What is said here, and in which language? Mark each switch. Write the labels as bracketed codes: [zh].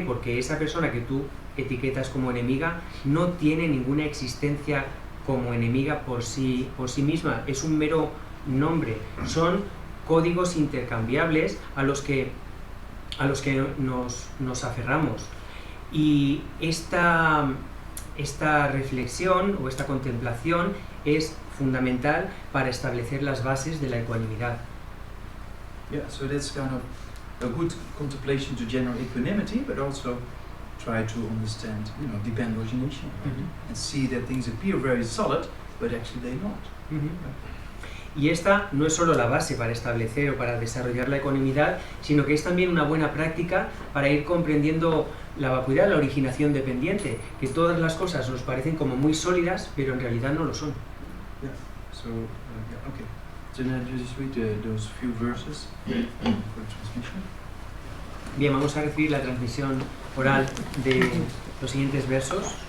[es] Porque esa persona que tú etiquetas como enemiga no tiene ninguna existencia como enemiga por sí misma, es un mero nombre, son códigos intercambiables a los que nos aferramos. Y esta reflexión o esta contemplación es fundamental para establecer las bases de la ecuanimidad. [en] Yeah, so that's kind of a good contemplation to generate equanimity, but also try to understand, you know, dependent origination, and see that things appear very solid, but actually they're not. [es] Y esta no es solo la base para establecer o para desarrollar la ecuanimidad, sino que es también una buena práctica para ir comprendiendo la vacuidad, la originación dependiente, que todas las cosas nos parecen como muy sólidas, pero en realidad no lo son. [en] Yeah. So, okay. So now just read those few verses for transmission. [es] Bien, vamos a recibir la transmisión oral de los siguientes versos.